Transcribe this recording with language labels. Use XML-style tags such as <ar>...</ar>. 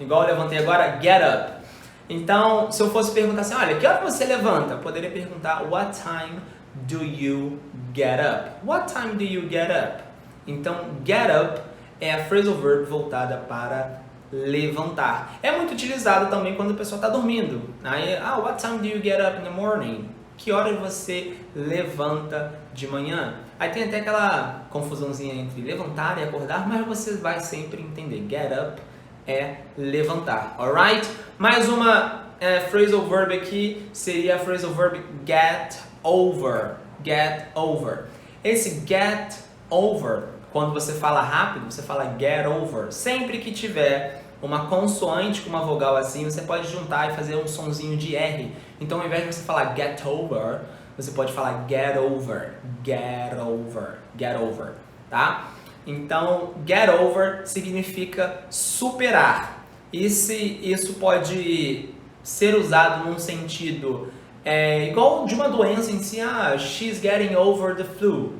<pt>Igual eu levantei agora, get up. Então, se eu fosse perguntar assim, olha, que hora você levanta? Eu poderia perguntar,</pt> <en>what time do you get up? What time do you get up?</en> <pt>Então, get up é a phrasal verb voltada para levantar. É muito utilizado também quando a pessoa está dormindo.</pt> <en>Aí, what time do you get up in the morning?</en> <pt>Que hora você levanta de manhã? Aí tem até aquela confusãozinha entre levantar e acordar, mas você vai sempre entender. Get up é levantar, alright? Mais uma phrasal verb aqui seria a phrasal verb get over.</pt> <en>Get over.</en> <pt>Esse get over, quando você fala rápido, você fala get over. Sempre que tiver uma consoante com uma vogal assim, você pode juntar e fazer um sonzinho de R. Então, ao invés de você falar get over, você pode falar get over, get over, get over, tá? Então, get over significa superar. E isso pode ser usado num sentido igual de uma doença em si.</pt> <en>She's getting over the flu.</en>